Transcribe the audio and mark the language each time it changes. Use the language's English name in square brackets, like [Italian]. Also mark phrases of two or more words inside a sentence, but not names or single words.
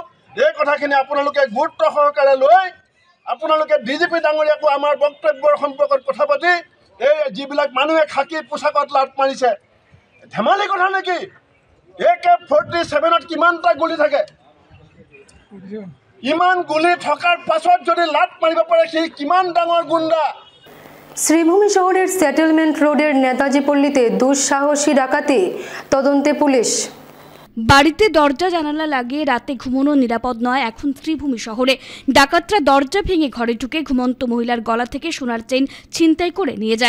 [Assamese] এই কথাখিনি আপোনালোকে গুৰুত্ব সহকাৰে লৈ আপোনালোকে ডিজিপি ডাঙৰীয়াকো আমাৰ বক্তব্যৰ সম্পৰ্কত কথা পাতি এই যিবিলাক মানুহে খাকী পোছাকত লাট মাৰিছে, ধেমালি কথা নেকি? AK-47ত কিমানটা গুলি থাকে? ইমান গুলি থকাৰ পাছত যদি লাট মাৰিব পাৰে, সি কিমান ডাঙৰ গুণ্ডা? [Bangla] শ্রীভূমি শহরের সেটেলমেন্ট রোডের নেতাজি পল্লীতে দুঃসাহসী ডাকাতি, তদন্তে পুলিশ। বাড়িতে দরজা জানালা লাগিয়ে রাতে ঘুমানো নিরাপদ নয় এখন শ্রীভূমি শহরে। ডাকাতরা দরজা ভেঙে ঘরে ঢুকে ঘুমন্ত মহিলার গলা থেকে সোনার চেইন ছিনতাই করে নিয়ে যায়।